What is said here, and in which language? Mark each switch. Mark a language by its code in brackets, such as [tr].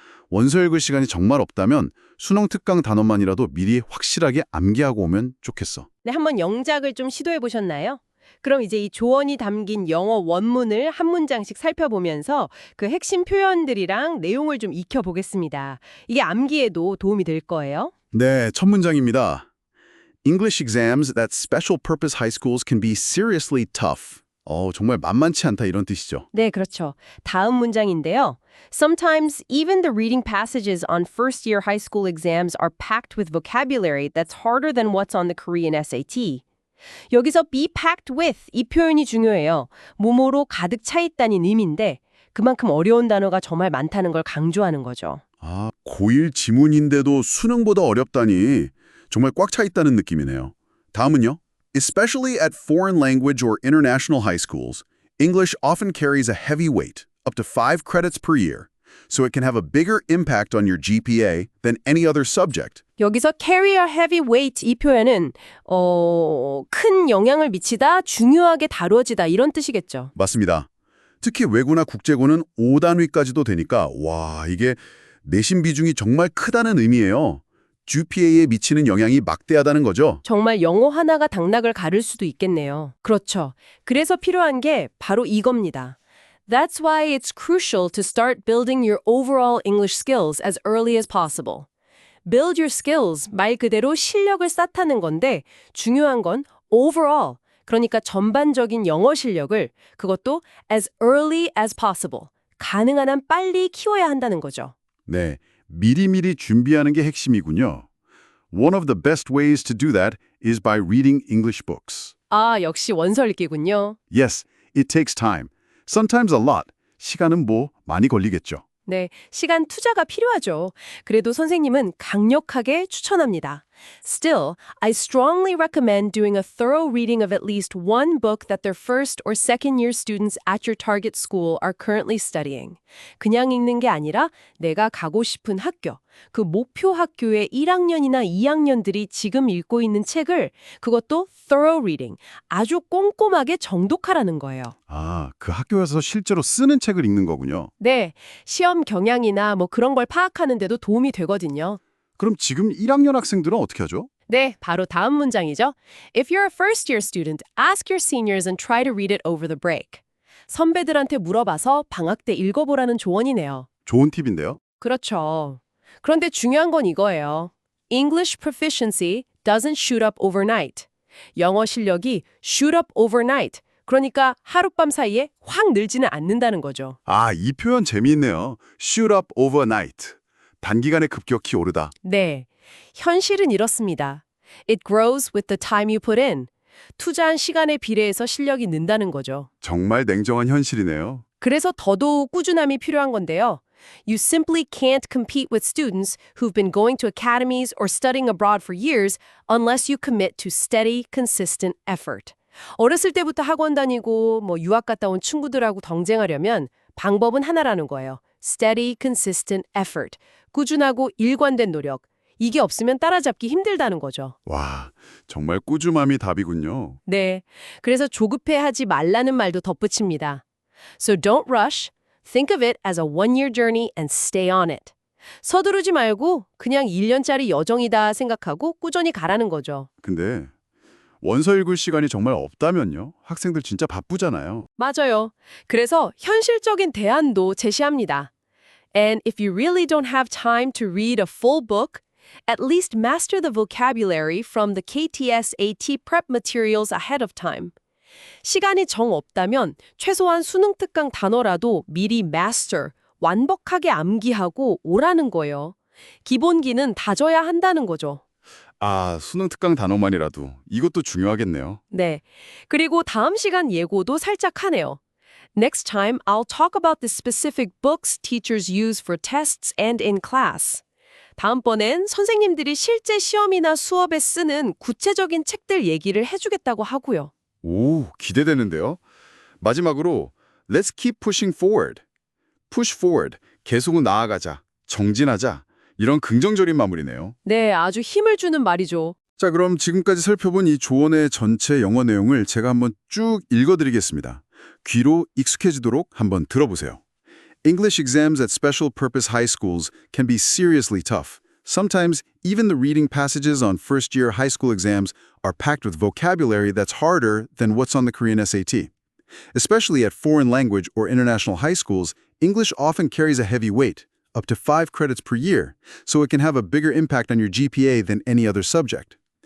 [ko] 원서 읽을 시간이 정말 없다면 수능 특강 단어만이라도 미리 확실하게 암기하고 오면 좋겠어. 네, 한번 영작을 좀 시도해 보셨나요? 그럼 이제 이 조언이 담긴 영어 원문을 한 문장씩 살펴보면서 그 핵심 표현들이랑 내용을 좀 익혀보겠습니다. 이게 암기에도 도움이 될 거예요. 네, 첫 문장입니다. [en] English exams at special purpose high schools can be seriously tough. [ko] 정말 만만치 않다 이런 뜻이죠. 네, 그렇죠. 다음 문장인데요. [en] Sometimes even the reading passages on first-year high school exams are packed with vocabulary that's harder than what's on the Korean SAT. [ko] 여기서 [en] be packed with [ko] 이 표현이 중요해요. 뭐뭐로 가득 차 있다는 의미인데 그만큼 어려운 단어가 정말 많다는 걸 강조하는 거죠. 아, 고1 지문인데도 수능보다 어렵다니 정말 꽉 차 있다는 느낌이네요. 다음은요. [en] Especially at foreign language or international high schools, English often carries a heavy weight, up to 5 credits per year, so it can have a bigger impact on your GPA than any other subject. [ko] 여기서 [en] carry a heavy weight [ko] 이 표현은 큰 영향을 미치다, 중요하게 다뤄지다 이런 뜻이겠죠. 맞습니다. 특히 외고나 국제고는 5단위까지도 되니까 와, 이게 내신 비중이 정말 크다는 의미예요. GPA에 미치는 영향이 막대하다는 거죠. 정말 영어 하나가 당락을 가를 수도 있겠네요. 그렇죠. 그래서 필요한 게 바로 이겁니다. [en] That's why it's crucial to start building your overall English skills as early as possible. Build your skills, [ko] 말 그대로 실력을 쌓다는 건데 중요한 건 overall, 그러니까 전반적인 영어 실력을 그것도 [en] as early as possible, [ko] 가능한 한 빨리 키워야 한다는 거죠. 네, 미리미리 준비하는 게 핵심이군요. [en] One of the best ways to do that is by reading English books. [ko] 아, 역시 원서 읽기군요. [en] Yes, it takes time. Sometimes a lot. [ko] 시간은 많이 걸리겠죠. 네, 시간 투자가 필요하죠. 그래도 선생님은 강력하게 추천합니다. [en] Still, I strongly recommend doing a thorough reading of at least one book that their first or second year students at your target school are currently studying. [ko] 그냥 읽는 게 아니라 내가 가고 싶은 학교, 그 목표 학교의 1학년이나 2학년들이 지금 읽고 있는 책을 그것도 [en] thorough reading, [ko] 아주 꼼꼼하게 정독하라는 거예요. 아, 그 학교에서 실제로 쓰는 책을 읽는 거군요. 네, 시험 경향이나 뭐 그런 걸 파악하는 데도 도움이 되거든요. 그럼 지금 1학년 학생들은 어떻게 하죠? 네, 바로 다음 문장이죠. [en] If you're a first-year student, ask your seniors and try to read it over the break. [ko] 선배들한테 물어봐서 방학 때 읽어보라는 조언이네요. 좋은 팁인데요. 그렇죠. 그런데 중요한 건 이거예요. [en] English proficiency doesn't shoot up overnight. [ko] 영어 실력이 [en] shoot up overnight. [ko] 그러니까 하룻밤 사이에 확 늘지는 않는다는 거죠. 아, 이 표현 재미있네요. [en] Shoot up overnight. [ko] 단기간에 급격히 오르다. 네, 현실은 이렇습니다. [en] It grows with the time you put in. [ko] 투자한 시간에 비례해서 실력이 는다는 거죠. 정말 냉정한 현실이네요. 그래서 더더욱 꾸준함이 필요한 건데요. [en] You simply can't compete with students who've been going to academies or studying abroad for years unless you commit to steady, consistent effort. [ko] 어렸을 때부터 학원 다니고 유학 갔다 온 친구들하고 경쟁하려면 방법은 하나라는 거예요. [en] Steady, consistent effort. [ko] 꾸준하고 일관된 노력. 이게 없으면 따라잡기 힘들다는 거죠. 와, 정말 꾸준함이 답이군요. 네. 그래서 조급해하지 말라는 말도 덧붙입니다. [en] So don't rush. Think of it as a one-year journey and stay on it. [ko] 서두르지 말고 그냥 1년짜리 여정이다 생각하고 꾸준히 가라는 거죠. 근데 원서 읽을 시간이 정말 없다면요? 학생들 진짜 바쁘잖아요. 맞아요. 그래서 현실적인 대안도 제시합니다. [en] And if you really don't have time to read a full book, at least master the vocabulary from the KTS-AT prep materials ahead of time. [ko] 시간이 정 없다면 최소한 수능 특강 단어라도 미리 master, 완벽하게 암기하고 오라는 거예요. 기본기는 다져야 한다는 거죠. 아, 수능 특강 단어만이라도 이것도 중요하겠네요. 네. 그리고 다음 시간 예고도 살짝 하네요. [en] Next time, I'll talk about the specific books teachers use for tests and in class. [ko] 다음번엔 선생님들이 실제 시험이나 수업에 쓰는 구체적인 책들 얘기를 해주겠다고 하고요. 오, 기대되는데요. 마지막으로 [en] Let's keep pushing forward. Push forward. [ko] 계속 나아가자. 정진하자. 이런 긍정적인 마무리네요. 네, 아주 힘을 주는 말이죠. 자, 그럼 지금까지 살펴본 이 조언의 전체 영어 내용을 제가 한번 쭉 읽어드리겠습니다. 귀로 익숙해지도록 한번 들어보세요. [en] English exams at special purpose high schools can be seriously tough. Sometimes, even the reading passages on first-year high school exams are packed with vocabulary that's harder than what's on the Korean SAT. Especially at foreign language or international high schools, English often carries a heavy weight, up to 5 credits per year, so it can have a bigger impact on your GPA than any other subject.